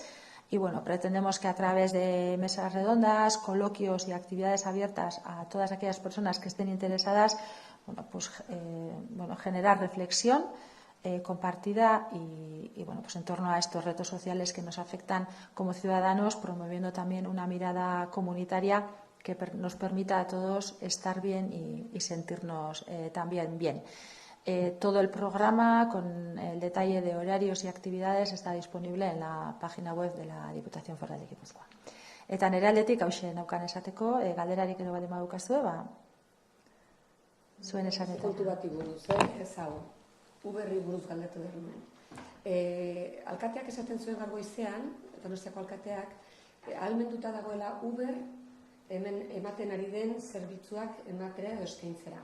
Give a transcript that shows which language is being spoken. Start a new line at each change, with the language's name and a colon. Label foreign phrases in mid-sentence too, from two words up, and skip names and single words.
Spanish: Y pretendemos que a través de mesas redondas, coloquios y actividades abiertas a todas aquellas personas que estén interesadas, generar reflexión compartida y en torno a estos retos sociales que nos afectan como ciudadanos, promoviendo también una mirada comunitaria que nos permita a todos estar bien y sentirnos también bien. Todo el programa, con el detalle de horarios y actividades, está disponible en la página web de la Diputación Foral de Guipúzcoa.
Basque: Eta nire aldetik hauxe naukan esateko, galderarik edo baldin badukazue, zuen esanetan. Kontu bati buruz, ez hau, Uberri buruz galdetu derruen. Alkateak esaten zuen gaur goizean, Donostiako alkateak, ahalmenduta dagoela Uber hemen ematen ari den zerbitzuak ematera edo eskaintzera.